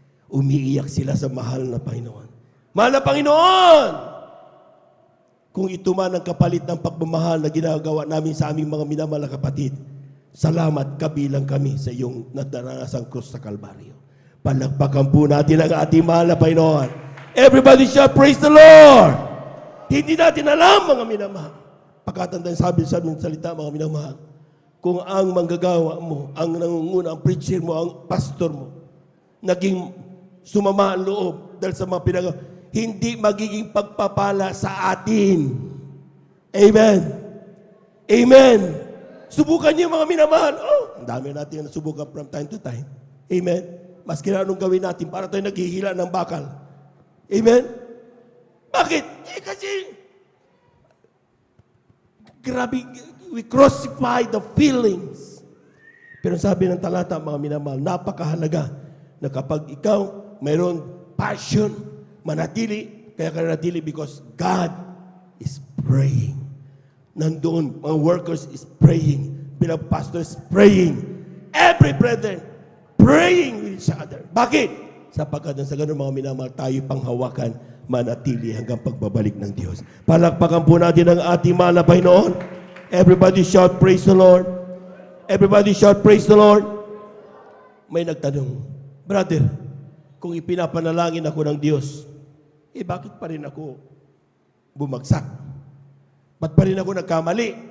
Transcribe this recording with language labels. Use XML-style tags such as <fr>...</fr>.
<tl>Umiiyak sila sa mahal na Panginoon. Mahal na Panginoon! Kung ito man ang kapalit ng pagmamahal na ginagawa namin sa aming mga minamahal na kapatid, salamat kabilang kami sa iyong nadarasang krus sa Kalbaryo. Palakpakan po natin ang ating mahal na Panginoon.</tl> <en>Everybody shout, praise the Lord!</en> <tl>Hindi natin alam, mga minamahal. Pagkatandaan sabi ng salita, mga minamahal, kung ang manggagawa mo, ang nangunguna, ang preacher mo, ang pastor mo, naging sumama ang loob dahil sa mga pinagawa, hindi magiging pagpapala sa atin. Amen. Amen. Subukan niyo mga minamahal. Ang dami natin na subukan</tl> <en>from time to time.</en> <tl>Amen. Maski na anong gawin natin para tayo naghihila ng bakal. Amen. Bakit? Kasi grabe,</tl> <en>we crucify the feelings.</en> <tl>Pero sabi ng talata, mga minamahal, napakahalaga na kapag ikaw mayroon passion, manatili, kaya ka nanatili</tl> <en>because God is praying.</en> <tl>Nandoon, mga</tl> <en>workers is praying, bilang pastor is praying, every brethren praying with each other.</en> <tl>Bakit? Sapagkat sa ganun mga minamahal, tayo panghawakan, manatili hanggang pagbabalik ng Diyos. Palakpakan po natin ang ating mahal na Panginoon.</tl> <en>Everybody shout, praise the Lord. Everybody shout, praise the Lord.</en> <tl>May nagtanong, brother, kung ipinapanalangin ako ng Diyos, bakit pa rin ako bumagsak? Ba't pa rin ako nagkamali?</tl>